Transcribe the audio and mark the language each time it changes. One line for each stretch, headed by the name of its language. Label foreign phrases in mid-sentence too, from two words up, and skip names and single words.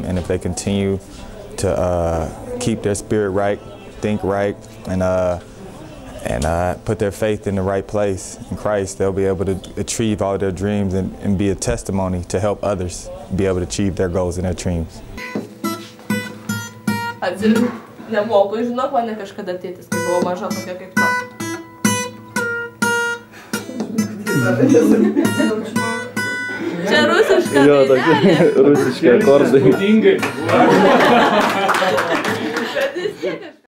English: And if they continue to keep their spirit right, think right, and put their faith in the right place in Christ, they'll be able to achieve all their dreams and be a testimony to help others be able to achieve their goals and their dreams.
Lithuanian: Nemoku, žinok, mane kažkada tėtis, kai buvo maža tokia kaip to. Čia rusiška dainelė. Rusiški akordai.